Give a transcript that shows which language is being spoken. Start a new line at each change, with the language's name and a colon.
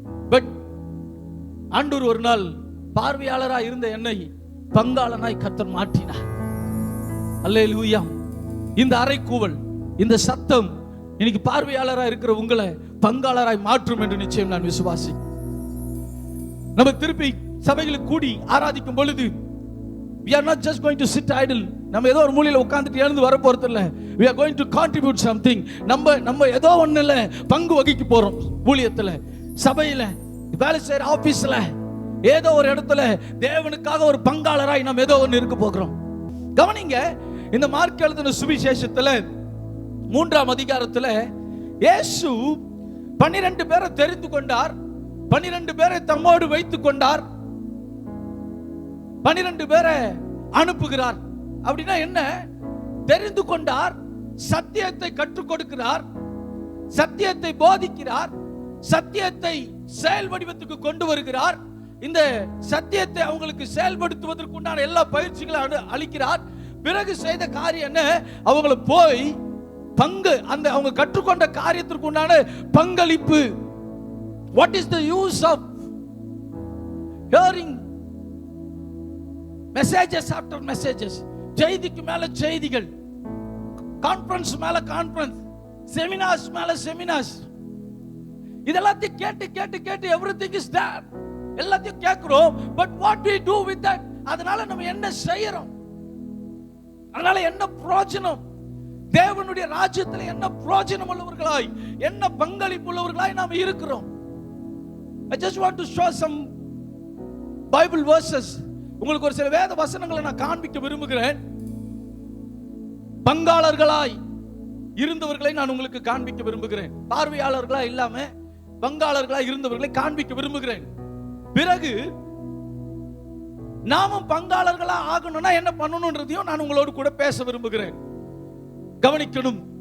Tamil: But ஆண்டவர் ஒரு நாள் பார்வையாளராக இருந்த என்னை பங்காளனாய் கர்த்தர் மாற்றினார். அல்லேலூயா. இந்த அறைக்கூவல், இந்த சத்தம் இன்னைக்கு பார்வையாளராக இருக்கிற உங்களை பங்காளராய் மாற்றும் என்று நிச்சயம் நான் விசுவாசி. நம்ம திருப்பி சபைகளுக்கு கூடி ஆராதிக்கும் பொழுது
English: we are not just going to sit idle.
Tamil: நம்ம ஏதோ ஒரு மூலையில உட்கார்ந்துட்டு எழுந்து வர போறது இல்ல.
English: we are going to contribute something.
Tamil: நம்ம ஏதோ ஒண்ணுல பங்கு வகிக்க போறோம். ஊழியத்துல, சபையில, வேலை செய்யற ஆபீஸ்ல, ஏதோ ஒரு இடத்துல தேவனுக்காக ஒரு பங்காளராய் நம்ம ஏதோ ஒன்று இருக்க போகிறோம். கவனிங்க, இந்த மார்க் எழுதின சுவிசேஷத்துல 3ஆம் அதிகாரத்துல இயேசு 12 பேரை தெரிந்து கொண்டார், 12 பேரை தம்மோடு வைத்துக் கொண்டார், 12 பேரை அனுப்புகிறார். அப்படின்னா என்ன? தெரிந்து கொண்டார், சத்தியத்தை கற்றுக் கொடுக்கிறார், சத்தியத்தை போதிக்கிறார், சத்தியத்தை செயல் வடிவத்துக்கு கொண்டு வருகிறார், இந்த சத்தியத்தை அவங்களுக்கு செயல்படுத்துவதற்குண்டான எல்லா பயிற்சிகளும் அளிக்கிறார். பிறகு செய்த காரியம் என்ன? அவங்கள போய் பங்கு, அந்த அவங்க கற்றுக்கொண்ட காரியத்திற்கு உண்டான பங்களிப்பு.
English: What is the use of hearing messages after messages?
Tamil: செய்திக்கு மேல செய்திகள், கான்ஃபரன்ஸ் மேல கான்ஃபரன்ஸ், செமினார்ஸ் மேல செமினார்ஸ். இதெல்லாம் கேட்டு கேட்டு கேட்டு
English: everything is there.
Tamil: எல்லாத்தையும் கேட்கிறோம்.
English: But what we do with that?
Tamil: அதனால நம்ம என்ன செய்யறோம்? அதனால என்ன பிரயோஜனம்? தேவனுடைய ராஜ்யத்தில் என்ன பிரயோஜனம் உள்ளவர்களாய், என்ன பங்களிப்பு உள்ளவர்களாய் நாம் இருக்கிறோம்?
English: I just want to show some Bible verses.
Tamil: உங்களுக்கு ஒரு சில வேத வசனங்களை நான் காண்பிக்க விரும்புகிறேன். பங்காளர்களாய் இருந்தவர்களை நான் உங்களுக்கு காண்பிக்க விரும்புகிறேன். பார்வையாளர்களா இல்லாம பங்காளர்களாய் இருந்தவர்களை காண்பிக்க விரும்புகிறேன். பிறகு நாமும் பங்காளர்களா ஆகணும்னா என்ன பண்ணணும்ன்றதையும் நான் உங்களோடு கூட பேச விரும்புகிறேன். கவனிக்கணும்.